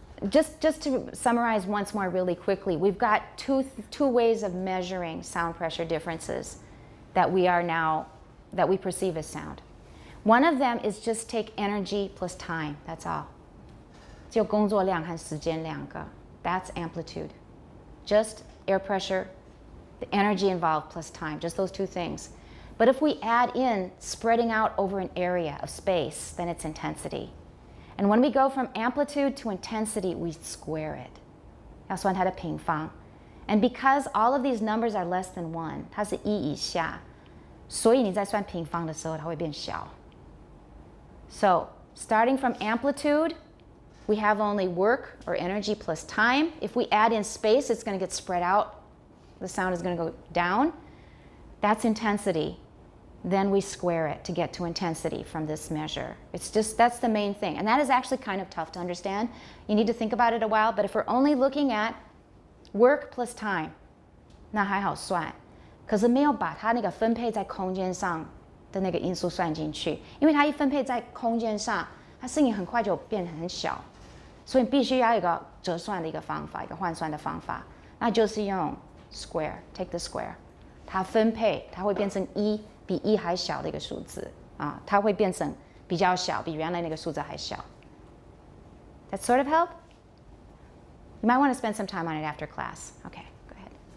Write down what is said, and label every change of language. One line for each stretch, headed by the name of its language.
English: Just to summarize once more really quickly, we've got two ways of measuring sound pressure differences that we perceive as sound. One of them is just take energy plus time, that's all.
Chinese: 只有工作量和时间两个.
English: That's amplitude. Just air pressure, the energy involved plus time, just those two things. But if we add in spreading out over an area of space, then it's intensity. And when we go from amplitude to intensity, we square it.
Chinese: 要算它的平方.
English: And because all of these numbers are less than 1,
Chinese: 它是1以下, 所以你在算平方的时候它会变小.
English: So, starting from amplitude, we have only work or energy plus time. If we add in space, it's going to get spread out. The sound is going to go down. That's intensity. Then we square it to get to intensity from this measure. It's just, that's the main thing. And that is actually kind of tough to understand. You need to think about it a while. But if we're only looking at work plus time,
Chinese: 那还好算。可是没有把它那个分配在空间上的那个因素算进去，因为它一分配在空间上，它声音很快就变得很小，所以必须要有一个折算的一个方法，一个换算的方法，那就是用 square, take the square， 它分配，它会变成1比1还小的一个数字啊，它会变成比较小，比原来那个数字还小。
English: That sort of help? You might want to spend some time on it after class. Okay, go ahead.